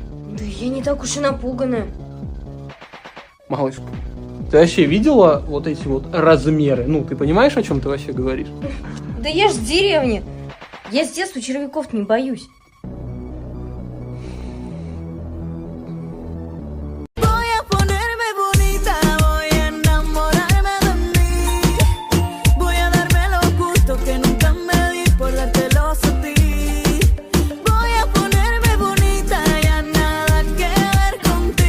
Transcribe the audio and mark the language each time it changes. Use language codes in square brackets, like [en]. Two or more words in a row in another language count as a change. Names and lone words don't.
[ru] Да я не так уж и напуганная. Малышка, ты вообще видела вот эти вот размеры? Ну, ты понимаешь, о чем ты вообще говоришь? Да я ж с деревни. Я с детства червяков не боюсь. [es] Voy a ponerme bonita, voy a enamorarme de mí. Voy a darme los gustos que nunca me di por dártelos a ti. Voy a ponerme bonita, ya nada que ver contigo.